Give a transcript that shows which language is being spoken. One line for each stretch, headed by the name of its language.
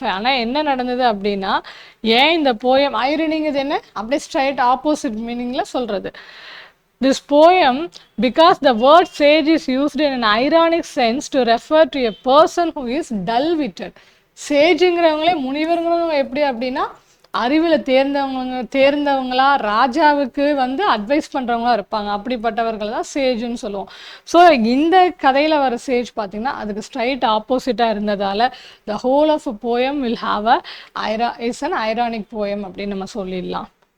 Tamil: ஆனால் என்ன நடந்தது அப்படின்னா, ஏன் இந்த போயம் ஐரனிங்கிறது என்ன அப்படியே ஸ்ட்ரைட் ஆப்போசிட் மீனிங்கில் சொல்கிறது.
English: This poem, because the word sage is used in an ironic sense to refer to a person who is dull-witted.
Tamil: சேஜுங்கிறவங்களே முனிவருங்கிறவங்க எப்படி அப்படின்னா அறிவில் தேர்ந்தவங்களா ராஜாவுக்கு வந்து அட்வைஸ் பண்ணுறவங்களா இருப்பாங்க. அப்படிப்பட்டவர்கள் தான் சேஜுன்னு சொல்லுவோம். ஸோ இந்த கதையில் வர சேஜ் பார்த்திங்கன்னா அதுக்கு ஸ்ட்ரைட் ஆப்போசிட்டாக இருந்ததால்
English: the whole of a poem will have is an ironic poem
Tamil: அப்படின்னு நம்ம சொல்லிடலாம்.